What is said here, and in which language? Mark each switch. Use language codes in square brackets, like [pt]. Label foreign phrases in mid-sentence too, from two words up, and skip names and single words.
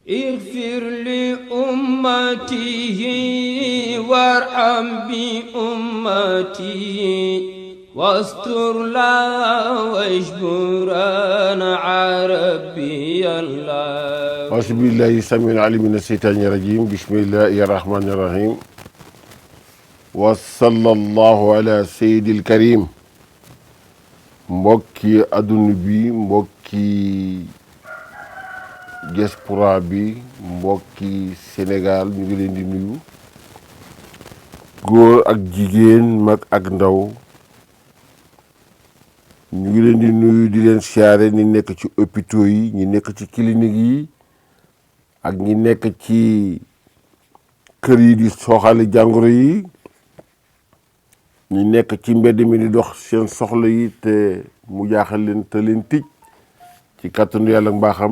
[ar] اغفر لأمته وارحم بأمته واستر لا واجبرنا عربي الله. أعوذ بالله السميع العليم من الشيطان الرجيم. بسم الله الرحمن الرحيم. وصلى الله على سيد الكريم. [wo] mbokki adduna bi, mbokki diaspora bi, mbokki Sénégal, ñu ngi leen di nuyu góor ak jigéen, mag ak ndaw. ñu ngi leen di nuyu di leen siyaare ñi nekk ci hôpitaux yi, ñi nekk ci clinique yi ak ñi nekk ci kër yi di soxali jàngoro yi, ñi nekk ci mbedd mi di dox seen soxla yi te mu jaaxal leen te leen tij ci kàttanu yàlla ak mbaaxam.